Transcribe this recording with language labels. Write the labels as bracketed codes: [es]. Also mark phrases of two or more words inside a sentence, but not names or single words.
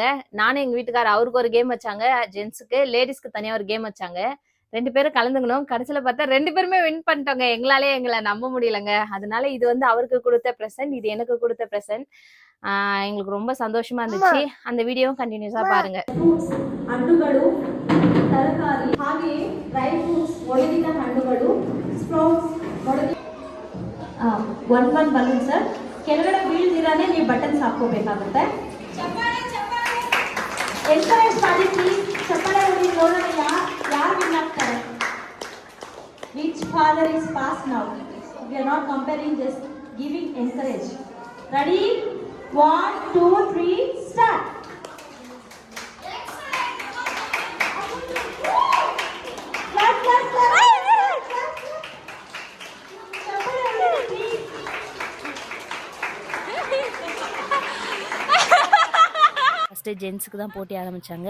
[ta] நானும் எங்க வீட்டுக்காரர் அவருக்கு ஒரு கேம் வச்சாங்க. ஜென்ட்ஸுக்கு, லேடீஸ்க்கு தனியா ஒரு கேம் வச்சாங்க. 2 பேரும் கலந்துக்கணும். கடைசில பார்த்தா 2 பேருமே வின் பண்ணிட்டோங்க. எங்கள நம்ப முடியலங்க. அதனால இது வந்து அவருக்கு குடுத்த பிரசன்ட். இது எனக்கு குடுத்த பிரசன்ட். எங்களுக்கு ரொம்ப சந்தோஷமா இருந்துச்சு. அந்த வீடியோவும் கண்டினியூஸா பாருங்க. [kn] ಫ್ರೂಟ್ಸ್ ಹಣ್ಣುಗಳು ತರಕಾರಿ ಹಾಗೆಯೇ [en] dry fruits [kn] ಒಣಗಿದ ಹಣ್ಣುಗಳು ಸ್ಪ್ರೌಟ್ಸ್ ಒಣಗಿ [en] one balloon sir [kn] ಕೆಳಗಡೆ ಬೀಳ್ದಿರಾನೆ ನೀವು ಬಟನ್ಸ್ ಹಾಕೋಬೇಕಾಗುತ್ತೆ. ಎನ್ಕರೇಜ್ ಮಾಡಿ ಪ್ಲೀಸ್. ಚಪ್ಪಾಳೆ ಹೊಡಿ ನೋಡೋಣ ಯಾರು ವಿನ್ ಆಗ್ತಾರೆ. [en] which father is pass now. We are not comparing, just giving encourage. Ready 1 2 3 start. [ta] ஃபஸ்ட்டு ஜென்ஸுக்கு தான் போட்டி ஆரம்பித்தாங்க.